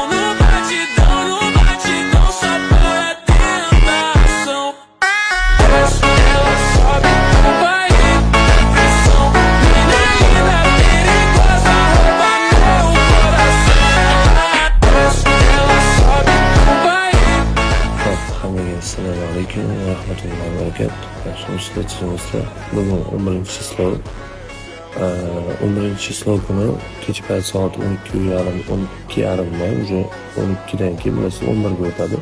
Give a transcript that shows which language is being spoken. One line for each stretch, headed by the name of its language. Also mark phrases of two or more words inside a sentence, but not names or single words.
Portuguese: No batidão, só pura tentação. Desce, ela sobe, no baile é pressão. Mina linda, perigosa, rouba meu coração. Desce, ela sobe, no baile.
Arabic: Hammaga السلام عليكم ورحمة الله وبركاته.
Uzbek: Yaxshimisizlar, bugun 11-chislo. 11-chislo kuni kecha payt soat 12:30 da уже 12 dan keyin bilasiz 11 ga o'tadi.